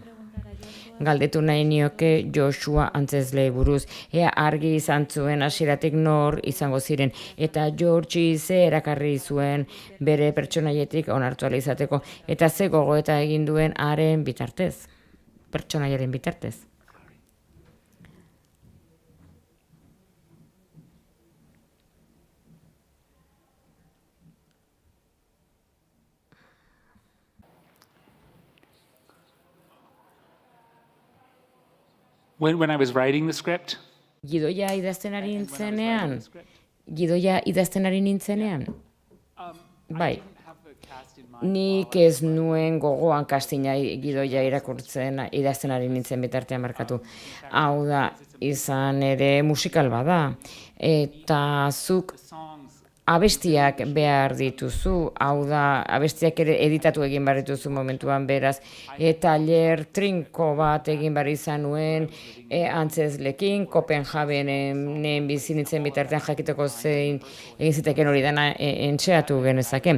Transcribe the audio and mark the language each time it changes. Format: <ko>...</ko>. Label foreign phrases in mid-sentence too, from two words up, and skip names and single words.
<eu>Galdetu nahi nioke Joshua Antzezlei buruz, ea argi izan zuen hasieratik nor izango ziren, eta George ze erakarri zuen bere pertsonaietik onartu ahal izateko, eta ze gogoeta egin duen haren bitartez, pertsonaiaren bitartez.</eu> <en>When I was writing the script,</en> <eu>Gidoia idazten ari nintzenean, bai, nik ez nuen gogoan kastina gidoia irakurtzen idazten ari nintzen bitartean markatu. Hau da, izan ere musikal bada, eta zuk abestiak behar dituzu, hau da, abestiak ere editatu egin behar dituzu momentuan beraz, tailer trinko bat egin behar izan nuen, Antzezlekin, Kopenhagenen bizi nintzen bitartean jakiteko zein egin ziteken hori dena entxeatu genezake.</eu>